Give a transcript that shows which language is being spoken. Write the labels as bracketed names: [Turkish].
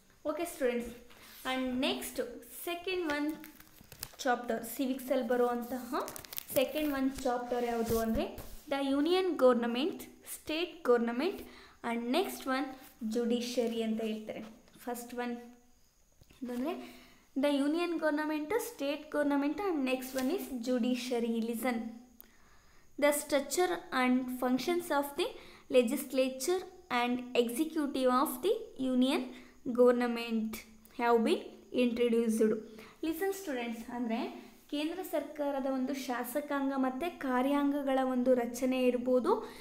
[English] okay students, and next second one chapter [Kannada] ಸಿವಿಕ್ಸಲ್ಲಿ ಬರುವಂತಹ [English] second one chapter [Kannada] ಯಾವುದು ಅಂದರೆ [English] the union government, state government and next one judiciary [Kannada] ಅಂತ ಹೇಳ್ತಾರೆ. [English] First one ಅಂದರೆ the union government, state government and next one is judiciary. Listen, the structure and functions of the legislature and executive of the union government have been introduced. [Kannada] Listen students, ಅಂದರೆ ಕೇಂದ್ರ ಸರ್ಕಾರದ ಒಂದು ಶಾಸಕಾಂಗ ಮತ್ತು ಕಾರ್ಯಾಂಗಗಳ ಒಂದು ರಚನೆ ಇರ್ಬೋದು.